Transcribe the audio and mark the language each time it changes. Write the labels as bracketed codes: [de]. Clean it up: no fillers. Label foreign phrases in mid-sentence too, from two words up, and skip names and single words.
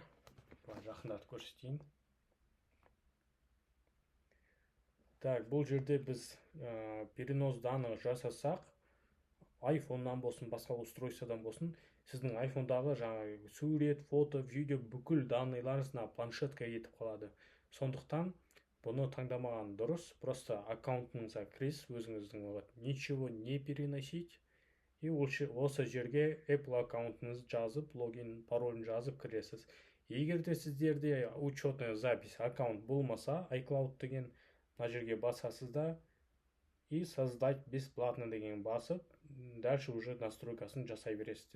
[kk] Жақындатып көрсетейін. Так, бұл жерде біз [ru] перенос данных [kk] жасасақ, iPhone-нан болсын, басқа устройстводан болсын, сіздің iPhone-дағы жаңағы сурет, фото, видео бүкіл данныйларыңызна планшетка етіп қалады. Сондықтан бұны таңдамаған дұрыс. Просто аккаунтыңызға кіресіз, өзіңіздің [ru] ничего не переносить. [kk] И осы жерге Apple аккаунтыңызды жазып, логин, паролін жазып кіресіз. Егер де сіздерде [ru] учетная запись [kk] аккаунт болмаса, iCloud деген мына жерге басасыз да [ru] и создать бесплатно [kk] деген басып, дальше уже настройкасын жасай бересіздер.